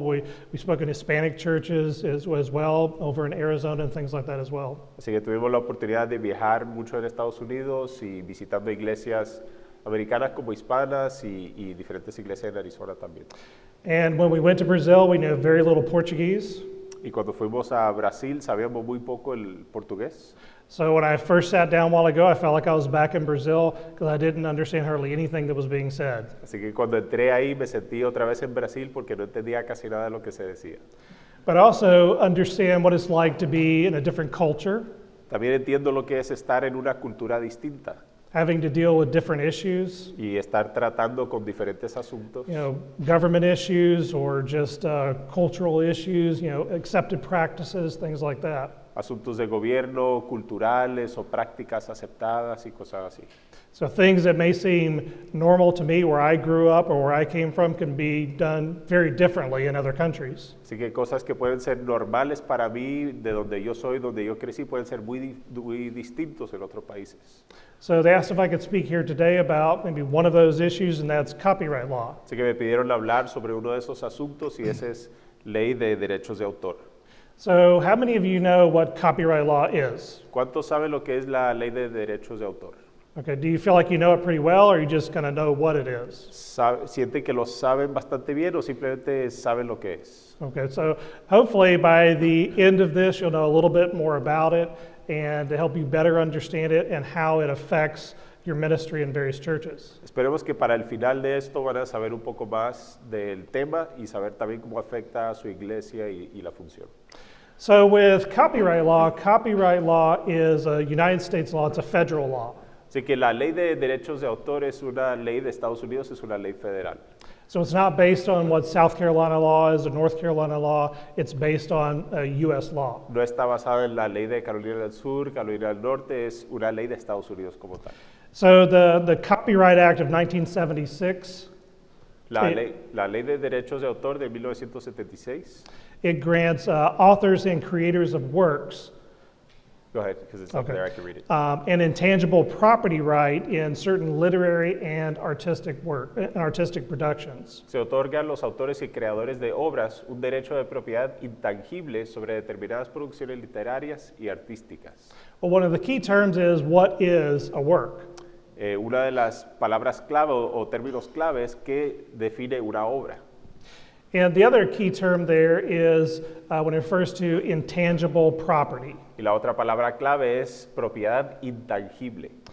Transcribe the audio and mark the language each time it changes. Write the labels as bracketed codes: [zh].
[en] We spoke in Hispanic churches as well, over in Arizona and things like that as well. [es] Así que tuvimos la oportunidad de viajar mucho en Estados Unidos y visitando iglesias americanas como hispanas y diferentes iglesias en Arizona también. [en] And when we went to Brazil, we knew very little Portuguese. [es] Y cuando fuimos a Brasil sabíamos muy poco el portugués. [en] So when I first sat down a while ago, I felt like I was back in Brazil because I didn't understand hardly anything that was being said. [es] Así que cuando entré ahí me sentí otra vez en Brasil porque no entendía casi nada de lo que se decía. [en] But I also understand what it's like to be in a different culture, [es] También entiendo lo que es estar en una cultura distinta [en] having to deal with different issues, [es] y estar tratando con diferentes asuntos, [en] government issues or just cultural issues, accepted practices, things like that. [es] asuntos de gobierno, culturales o prácticas aceptadas y cosas así. [en] So things that may seem normal to me where I grew up or where I came from can be done very differently in other countries. [es] Así que cosas que pueden ser normales para mí, de donde yo soy, donde yo crecí, pueden ser muy distintos en otros países. [en] So they asked if I could speak here today about maybe one of those issues, and that's copyright law. [es] Así que me pidieron hablar sobre uno de esos asuntos y ese es ley de derechos de autor. [en] So how many of you know what copyright law is? [es] ¿Cuántos saben lo que es la ley de derechos de autor? [en] Okay, do you feel like you know it pretty well, or you just kind of know what it is? [es] ¿Sienten que lo saben bastante bien o simplemente saben lo que es? [en] Okay, so hopefully by the end of this, you'll know a little bit more about it and to help you better understand it and how it affects your ministry in various churches. [es] Esperemos que para el final de esto van a saber un poco más del tema y saber también cómo afecta a su iglesia y la función. [en] So with copyright law is a United States law, it's a federal law. [es] Así que la ley de derechos de autor es una ley de Estados Unidos, es una ley federal. [en] So it's not based on what South Carolina law is or North Carolina law, it's based on a U.S. law. [es] No está basado en la ley de Carolina del Sur, Carolina del Norte, es una ley de Estados Unidos como tal. [en] So the Copyright Act of 1976, [es] La ley de derechos de autor de 1976. [en] it grants authors and creators of works Go ahead, because it's up there, I can read it. an intangible property right in certain literary and artistic work, artistic productions. [es] Se otorga a los autores y creadores de obras un derecho de propiedad intangible sobre determinadas producciones literarias y artísticas. [en] Well, one of the key terms is, what is a work? [es] Una de las palabras clave o términos claves que define una obra. [en] And the other key term there is when it refers to intangible property. [es] Y la otra palabra clave es propiedad intangible.